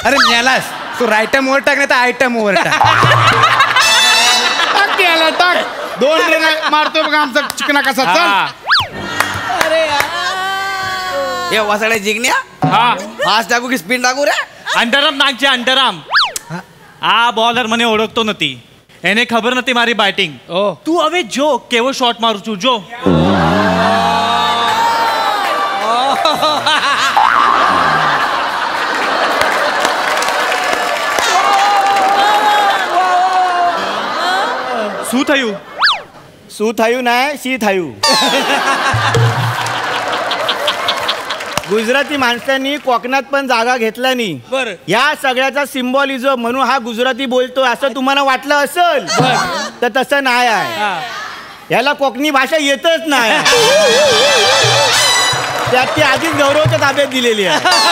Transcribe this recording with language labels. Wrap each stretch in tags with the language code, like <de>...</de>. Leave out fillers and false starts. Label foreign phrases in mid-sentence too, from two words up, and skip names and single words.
<mr>अरे न्यालास तू राईट ओव्हर टाक नाही तर आयटम ओव्हर टाक. टाक 2 रन मारतोय बघा आमचा चिकना कसा. हे वसाड्या जिंकण्या फास्ट टाकू की स्पिन टाकू रे? अंडरआर्म नागचे अंडरआर्म.</mr> <gu>આ બોલર મને ઓળખતો નથી, એને ખબર નથી મારી બેટિંગ. તું હવે જો કેવો શોટ મારું છું જો. શું થયું? શું થયું नाही शी થયું.</gu> <mr>गुजराती माणसांनी कोकणात पण जागा घेतला नाही. या सगळ्याचा सिम्बॉलिझम म्हणून हा गुजराती बोलतोय असं तुम्हाला वाटलं असेल तर तसं नाही आहे. याला कोकणी भाषा येतच नाही. त्यात ती आधीच गौरवच्या ताब्यात दिलेली आहे.</mr>